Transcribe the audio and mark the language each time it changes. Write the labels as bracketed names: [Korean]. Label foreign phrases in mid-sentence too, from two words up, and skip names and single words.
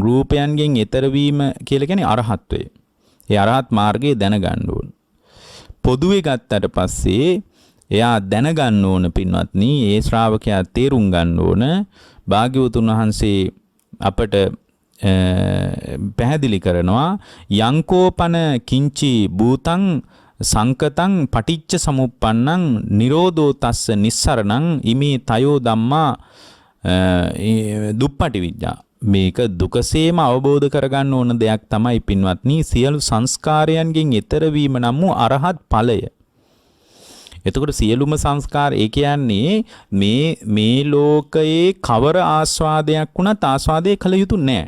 [Sinhala] රූපයන්ගෙන් එතර වීම කියලා කියන්නේ අරහත්වය. ඒ අරහත් මාර්ගය දැනගන්න ඕන. පොදුවේ ගත්තට පස්සේ එයා දැනගන්න ඕන පින්වත්නි, ඒ ශ්‍රාවකයා තේරුම් ගන්න ඕන භාග්‍යවතුන් වහන්සේ අපට පැහැදිලි කරනවා [Pali] යංකෝපන කිංචි භූතං සංකතං පටිච්ච සමුප්පන්නං නිරෝධෝ තස්ස නිස්සරණං ඉමේ තයෝ ධම්මා දුප්පටි විඥා. [Sinhala] මේක දුකසේම අවබෝධ කරගන්න ඕන දෙයක් තමයි පින්වත්නි සියලු සංස්කාරයන්ගෙන් ඈතර වීම නම් වූ අරහත් ඵලය. එතකොට සියලුම සංස්කාර ඒ කියන්නේ මේ ලෝකයේ කවර ආස්වාදයක් වුණත් ආස්වාදේ කළ යුතු නැහැ.